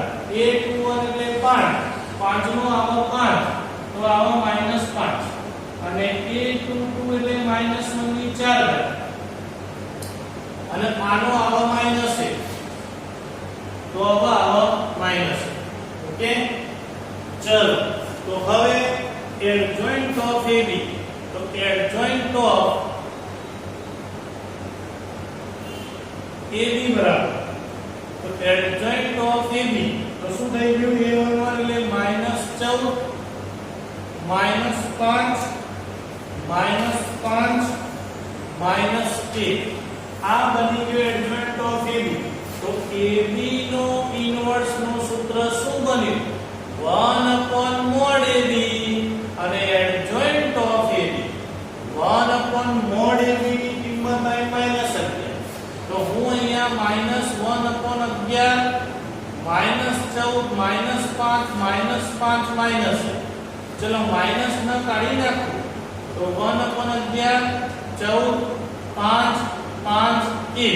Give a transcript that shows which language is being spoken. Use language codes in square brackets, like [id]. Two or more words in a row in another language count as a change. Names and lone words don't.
[gu] A21 એટલે 5 5 નો આવે 5 તો આવે -5 અને A22 એટલે -1 ની 4 ઘાત અને આનો આવે -1 તો હવે આવે -1. ઓકે ચલો તો હવે [en] adjoint of AB [gu] તો [en] adjoint of AB [gu] બરાબર તો [en] adjoint of AB [gu] તો શું થઈ ગયું A11 એટલે -14 -5 -1 આ બની ગયું [en] adjoint of AB. [gu] તો AB નો ઇનવર્સ નું સૂત્ર શું બન્યું 1/mod AB અને adjoint of AB 1/mod AB ની કિંમત આવી -11. તો હું અહીંયા -1/11 -14 -5 ચલો માઈનસ ન કાઢી નાખો તો 1/11 14 5 5 1.